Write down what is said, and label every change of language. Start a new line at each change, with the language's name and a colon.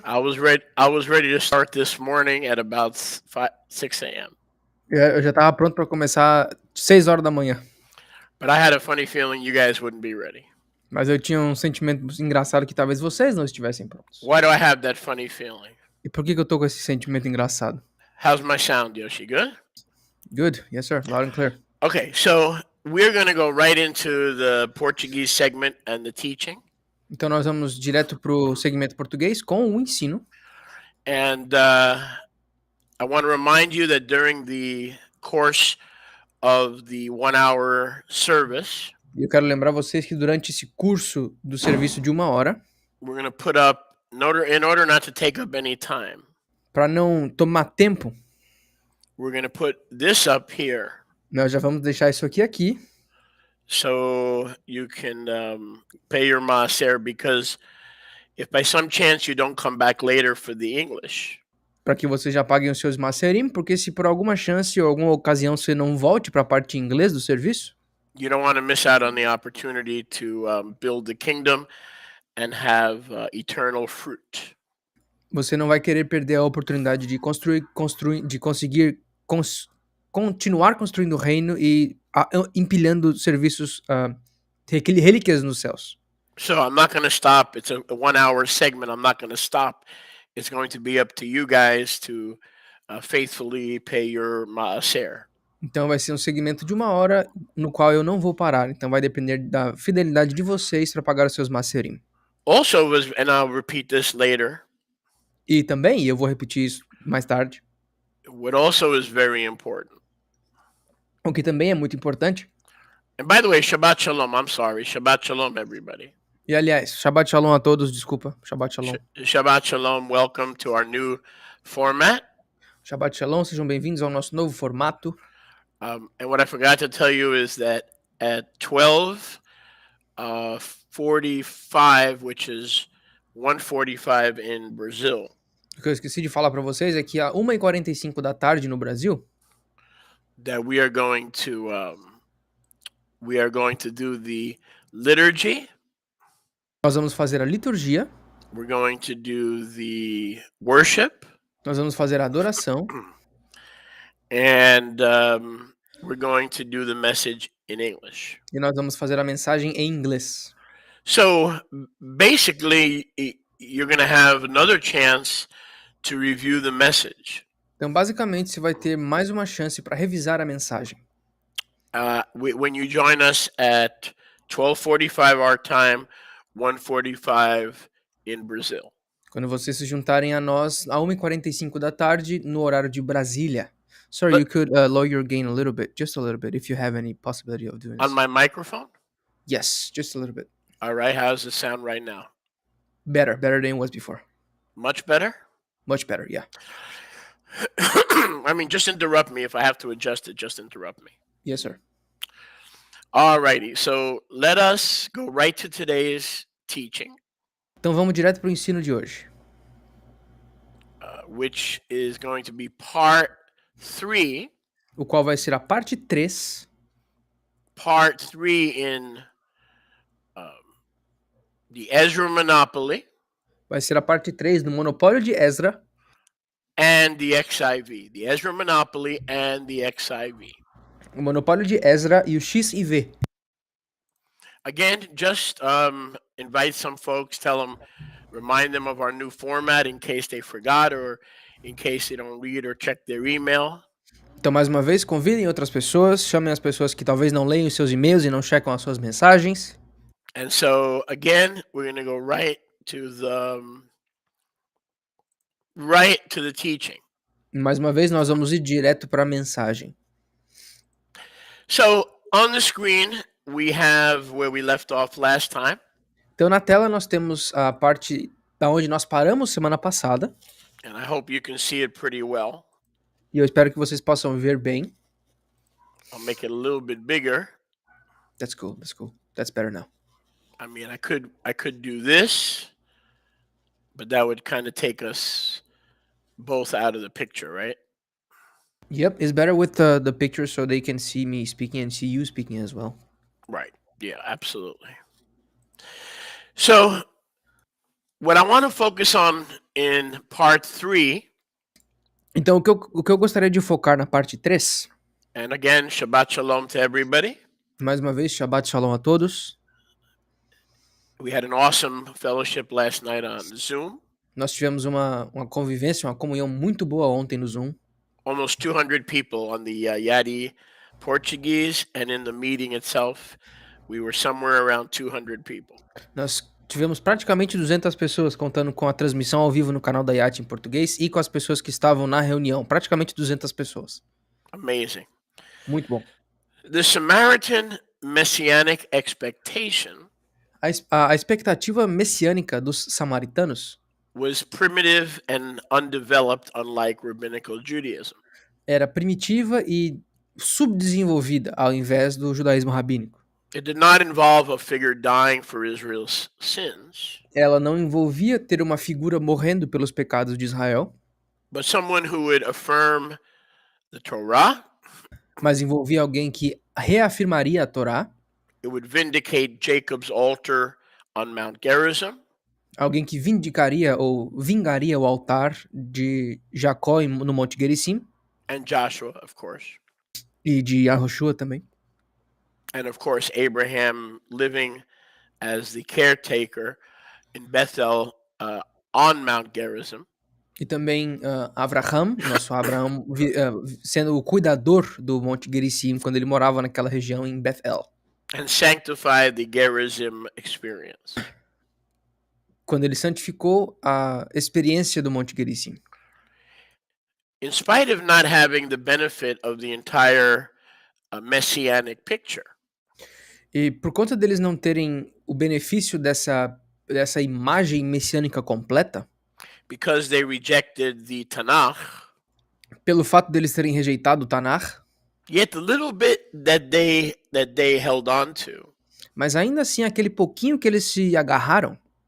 English: I was ready to start this morning at about 6 a.m.
Portuguese: Eu já estava pronto para começar 6 horas da manhã,
English: But I had a funny feeling you guys wouldn't be ready.
Portuguese: mas eu tinha um sentimento engraçado que talvez vocês não estivessem prontos.
English: Why do I have that funny feeling?
Portuguese: E por que eu tô com esse sentimento engraçado?
English: How's my sound, Yoshi? Good? Good, yes sir, loud and clear. Okay, so we're going to go right into the Portuguese segment and the teaching.
Portuguese: Então nós vamos direto pro segmento português com o ensino.
English: And I want to remind you that during the course of the 1 hour service,
Portuguese: E eu quero lembrar vocês que durante esse curso do serviço de 1 hora,
English: we're going to put up, in order not to take up any time,
Portuguese: para não tomar tempo,
English: we're going to put this up here
Portuguese: nós já vamos deixar isso aqui,
English: so you can pay your maser, because if by some chance you don't come back later for the English,
Portuguese: para que vocês já paguem os seus macerim, porque se por alguma chance ou alguma ocasião você não volte para a parte em inglês do serviço,
English: you don't want to miss out on the opportunity to build the kingdom and have eternal fruit.
Portuguese: você não vai querer perder a oportunidade de conseguir continuar construindo o reino e empilhando serviços, relíquias nos céus.
English: So I'm not going to stop. It's a 1 hour segment. I'm not going to stop. It's going to be up to you guys to faithfully pay your maaser.
Portuguese: Então vai ser um segmento de 1 hora no qual eu não vou parar. Então vai depender da fidelidade de vocês para pagar os seus maserim.
English: Also, and I'll repeat this later,
Portuguese: E também, e eu vou repetir isso mais tarde,
English: what also is very important.
Portuguese: o que também é muito importante.
English: And by the way, Shabbat Shalom. I'm sorry. Shabbat Shalom, everybody.
Portuguese: E aliás, Shabbat Shalom a todos, desculpa. Shabbat Shalom.
English: Shabbat Shalom. Welcome to our new format.
Portuguese: Shabbat Shalom, sejam bem-vindos ao nosso novo formato.
English: And what I forgot to tell you is that at 12:45, which is 1:45 in Brazil,
Portuguese: O que eu esqueci de falar para vocês é que a 1h45 da tarde no Brasil,
English: that we are going to do the liturgy.
Portuguese: nós vamos fazer a liturgia,
English: We're going to do the worship,
Portuguese: nós vamos fazer a adoração
English: and we're going to do the message in English.
Portuguese: e nós vamos fazer a mensagem em inglês.
English: So basically, you're going to have another chance to review the message.
Portuguese: Então, basicamente, você vai ter mais uma chance para revisar a mensagem.
English: When you join us at 12:45 our time, 1:45 in Brazil.
Portuguese: Quando vocês se juntarem a nós a 1h45 da tarde no horário de Brasília.
English: Sorry, you could lower your gain a little bit, just a little bit, if you have any possibility of doing this. On my microphone? Yes, just a little bit. All right, how's it sound right now? Better than it was before. Much better? Much better, yeah. I mean, just interrupt me if I have to adjust it. Just interrupt me. Yes, sir. All righty. So let us go right to today's teaching,
Portuguese: Então vamos direto para o ensino de hoje,
English: which is going to be part 3.
Portuguese: o qual vai ser a parte 3.
English: Part 3 in the Ezra Monopoly
Portuguese: Vai ser a parte 3 do Monopólio de Ezra
English: and the XIV. The Ezra Monopoly and the XIV.
Portuguese: o Monopólio de Ezra e o XIV.
English: Again, just invite some folks, remind them of our new format in case they forgot or in case they don't read or check their email.
Portuguese: Então, mais uma vez, convidem outras pessoas, chamem as pessoas que talvez não leiam os seus e-mails e não checam as suas mensagens.
English: And so, again, we're going to go right to the teaching.
Portuguese: Mais uma vez, nós vamos ir direto para a mensagem.
English: So, on the screen, we have where we left off last time.
Portuguese: Então, na tela, nós temos a parte da onde nós paramos semana passada.
English: And I hope you can see it pretty well.
Portuguese: E eu espero que vocês possam ver bem.
English: I'll make it a little bit bigger. That's cool. That's better now. I mean, I could do this, but that would kind of take us both out of the picture, right? Yep, it's better with the picture so they can see me speaking and see you speaking as well. Right. Yeah, absolutely. So, what I want to focus on in part 3.
Portuguese: Então, o que eu gostaria de focar na parte 3.
English: And again, Shabbat Shalom to everybody.
Portuguese: Mais uma vez, Shabbat Shalom a todos.
English: We had an awesome fellowship last night on Zoom.
Portuguese: Nós tivemos uma convivência, uma comunhão muito boa ontem no Zoom.
English: Almost 200 people on the Yadi Portuguese, and in the meeting itself, we were somewhere around 200 people.
Portuguese: Nós tivemos praticamente 200 pessoas, contando com a transmissão ao vivo no canal da Yati em português e com as pessoas que estavam na reunião. Praticamente 200 pessoas.
English: Amazing.
Portuguese: Muito bom.
English: The Samaritan Messianic expectation
Portuguese: A expectativa messiânica dos samaritanos
English: was primitive and undeveloped, unlike rabbinical Judaism.
Portuguese: era primitiva e subdesenvolvida, ao invés do judaísmo rabínico.
English: It did not involve a figure dying for Israel's sins,
Portuguese: Ela não envolvia ter uma figura morrendo pelos pecados de Israel,
English: but someone who would affirm the Torah.
Portuguese: mas envolvia alguém que reafirmaria a Torá,
English: It would vindicate Jacob's altar on Mount Gerizim.
Portuguese: alguém que vindicaria ou vingaria o altar de Jacó no Monte Gerizim,
English: And Joshua, of course.
Portuguese: e de Yahushua também.
English: And of course, Abraham living as the caretaker in Bethel on Mount Gerizim,
Portuguese: E também Abraham, nosso Abraão, sendo o cuidador do Monte Gerizim quando ele morava naquela região em Bethel.
English: and sanctified the Gerizim experience.
Portuguese: Quando ele santificou a experiência do Monte Gerizim.
English: In spite of not having the benefit of the entire messianic picture,
Portuguese: E por conta deles não terem o benefício dessa imagem messiânica completa,
English: because they rejected the Tanakh,
Portuguese: pelo fato deles terem rejeitado o Tanar,
English: yet the little bit that they held on to,
Portuguese: mas ainda assim aquele pouquinho que eles se agarraram,